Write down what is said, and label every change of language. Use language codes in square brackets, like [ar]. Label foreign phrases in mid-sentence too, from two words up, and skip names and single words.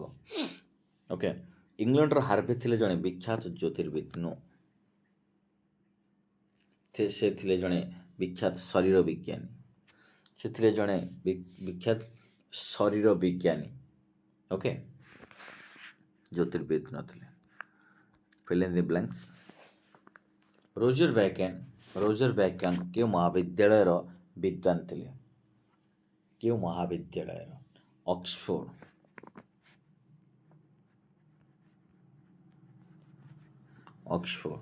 [or] ଓକେ, ଇଂଲଣ୍ଡର ହାର୍ଭେ ଥିଲେ ଜଣେ ବିଖ୍ୟାତ ଜ୍ୟୋତିର୍ବିଦ। नो, ସେ ଥିଲେ ଜଣେ ବିଖ୍ୟାତ ଶରୀର ବିଜ୍ଞାନୀ। ଓକେ, ଜ୍ୟୋତିର୍ବିଦ ନଥିଲେ। [en] fill in the blanks। [or] ରୋଜର ବ୍ୟାକନ୍ କେଉଁ ମହାବିଦ୍ୟାଳୟର ବିଦ୍ୱାନ ଥିଲେ? ଅକ୍ସଫୋର୍ଡ।